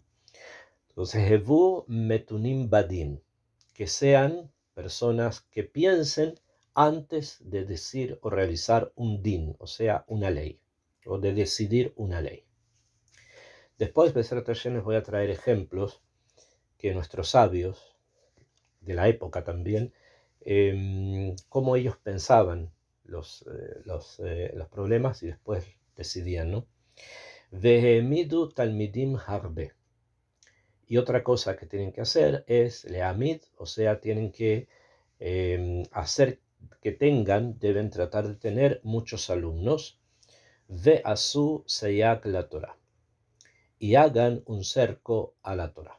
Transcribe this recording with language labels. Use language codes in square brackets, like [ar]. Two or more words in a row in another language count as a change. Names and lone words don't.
[he] Entonces, הוו מתונים בדין, [es] que sean personas que piensen antes de decir o realizar un din, o sea, una ley, o de decidir una ley. Después, [he] בעזרת השם, [es] les voy a traer ejemplos que nuestros sabios, de la época también, cómo ellos pensaban los problemas y después decidían, ¿no? [he] והעמידו תלמידים הרבה. [es] Y otra cosa que tienen que hacer es leamid, o sea, tienen que hacer que deben tratar de tener muchos alumnos, [he] ועשו סייג לתורה, [es] y hagan un cerco a la Torah.